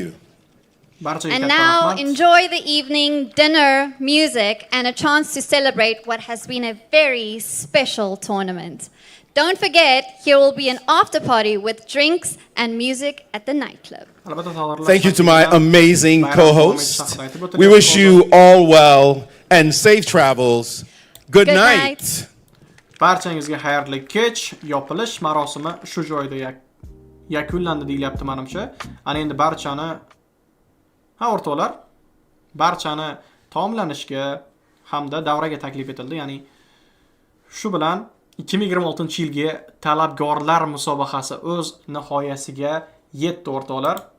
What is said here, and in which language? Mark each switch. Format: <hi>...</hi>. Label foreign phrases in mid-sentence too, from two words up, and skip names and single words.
<en>And now enjoy the evening, dinner, music, and a chance to celebrate what has been a very special tournament. Don't forget, here will be an after party with drinks and music at the nightclub. Thank you to my amazing co-host. We wish you all well and safe travels. Good night.</en> <uz>Barchangizga xayrli kech. Yopilish marosimi shu joyda yakunlandi deyilyapti menimcha. Ana endi barchani o'rtoqlar, barchani taomlanishga hamda davraga taklif etildi. Ya'ni shu bilan 2026-yilgi talabgorlar musobaqasi o'z nihoyasiga yetdi o'rtoqlar.</uz>